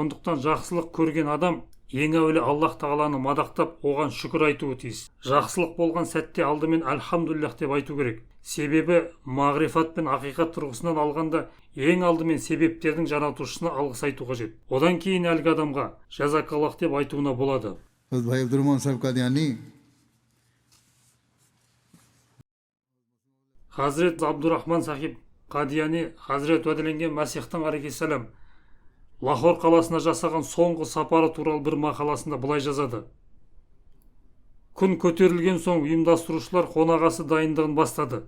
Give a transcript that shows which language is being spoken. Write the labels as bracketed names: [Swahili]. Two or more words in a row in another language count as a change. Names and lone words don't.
[Kazakh] Сондықтан жақсылық көрген адам ең әуелі Аллах тағаланы мадақтап, оған шүкір айтуы тиіс. Жақсылық болған сәтте алдымен альхамдулиллах деп айту керек. Себебі мағрифат пен ақиқат тұрғысынан алғанда ең алдымен себептердің жаратушысына алғыс айту қажет. Одан кейін әлгі адамға жазакаллах деп айтуына болады. हज़रत भाई अब्दुर्रहमान साहब कादियानी Хазірет Абдурахман сахиб Қадияни Хазірет уәделенген Мәсихтің алейхиссалам Лахор қаласына жасаған соңғы сапары туралы бір мақаласында былай жазады. Күн көтерілген соң ұйымдастырушылар қонағасы дайындығын бастады.